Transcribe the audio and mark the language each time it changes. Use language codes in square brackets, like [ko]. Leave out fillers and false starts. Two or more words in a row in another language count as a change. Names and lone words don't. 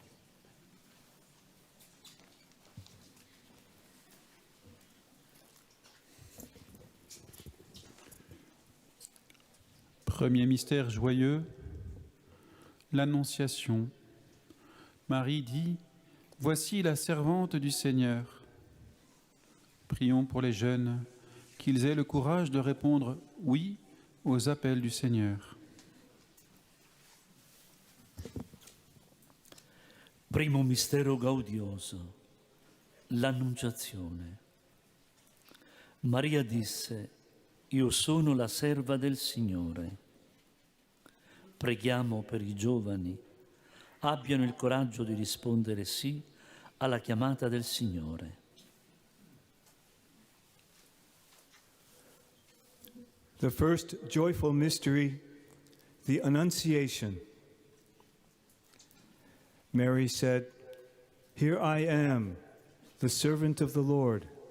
[fr] Premier mystère joyeux, l'Annonciation. Marie dit « Voici la servante du Seigneur ». Prions pour les jeunes, qu'ils aient le courage de répondre « oui » aux appels du Seigneur. [it] Primo mistero gaudioso, l'Annunciazione. Maria disse, io sono la serva del Signore. Preghiamo per i giovani, abbiano il coraggio di rispondere sì alla chiamata del Signore. [en] The first joyful mystery, the Annunciation. Mary said, "Here I am, the servant of the Lord."